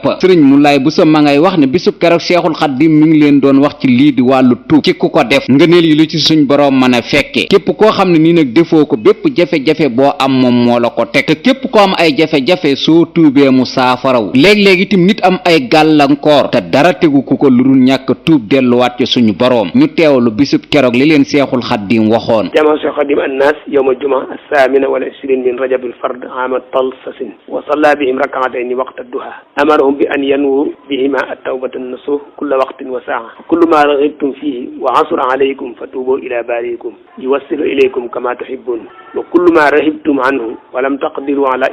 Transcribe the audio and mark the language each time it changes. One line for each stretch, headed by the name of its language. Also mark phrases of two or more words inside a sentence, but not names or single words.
Wolof: sëriñ Moulay Bousso ma ngay wax ne bisub keroog Seexul Xaddiim mi ngi leen doon wax ci lii di wàllu tuub ci ku ko def ngëneel yi lu ci suñ boroom mën a fekke képp koo xam ne nii nag defoo ko bépp jafe-jafe boo am moom moo la ko teg te képp ko am ay jafe-jafe soo tuubee mu saafaraw léeg-léeg itam nit am ay gàllankoor te dara tegu ku ko lu dul ñàkk tuub delluwaat ci suñu boroom ñu teewlu bisub keroog li leen leen seexul xaddim waxoon.
Arabic: جمع الشيخ الخديم الناس يوم الجمعة الثامن والعشرين من رجب الفرد عام تلسسين وصلى بهم ركعتين وقت الضحى أمرهم بأن ينووا بهما التوبة النصوح كل وقت وساعة كل ما رغبتم فيه وعسر عليكم فتوبوا إلى بارئكم يوصل إليكم كما تحبون وكل ما رهبتم عنه ولم تقدروا على